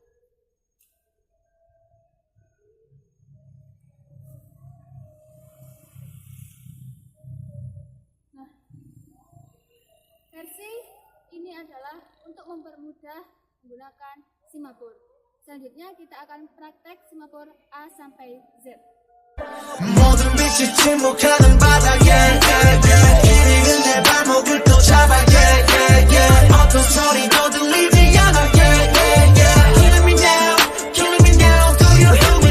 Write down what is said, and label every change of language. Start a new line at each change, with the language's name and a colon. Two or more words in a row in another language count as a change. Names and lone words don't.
Indonesian: Nah, versi ini adalah untuk mempermudah menggunakan simapor. Selanjutnya kita akan praktek simapor A sampai Z.
Korean: 모든 빛이 침묵하는 바다에 이리는 내 발목을 또 잡아 어떤 소리도 들리지 않아
English: Killing me now, killing me now Do you hear me?